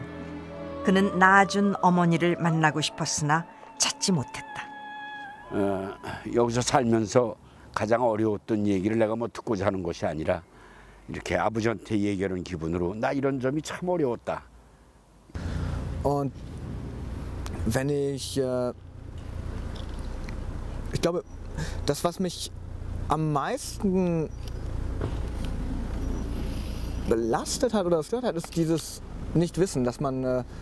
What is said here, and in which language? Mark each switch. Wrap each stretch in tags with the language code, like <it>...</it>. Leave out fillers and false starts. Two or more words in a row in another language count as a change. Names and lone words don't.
<ko>그는 낳아준 어머니를 만나고 싶었으나 찾지 못했다. 여기서 살면서 가장 어려웠던 얘기를 내가 뭐 듣고자 하는 것이 아니라 이렇게 아버지한테 얘기하는 기분으로 나 이런 점이 참 어려웠다.</ko> <de>Und wenn ich glaube, das, was mich am meisten belastet hat oder gestört hat, ist dieses Nichtwissen, dass man</de>